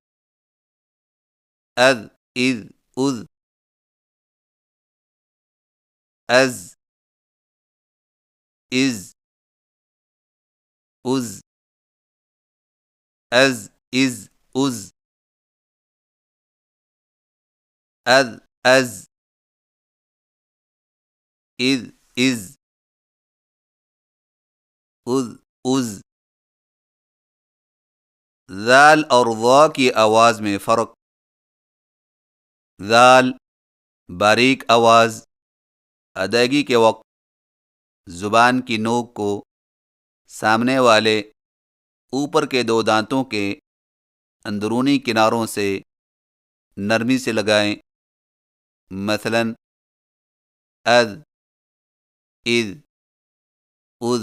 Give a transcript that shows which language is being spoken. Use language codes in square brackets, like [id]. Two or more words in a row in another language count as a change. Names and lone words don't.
[ur] از، از، از، از، از، از، از، از، از، از، از، از، از، از، از۔ ذال اور ضا کی آواز میں فرق۔ ذال باریک آواز۔ ادائیگی کے وقت زبان کی نوک کو سامنے والے اوپر کے دو دانتوں کے اندرونی کناروں سے نرمی سے لگائیں، مثلا از، اذ، اذ۔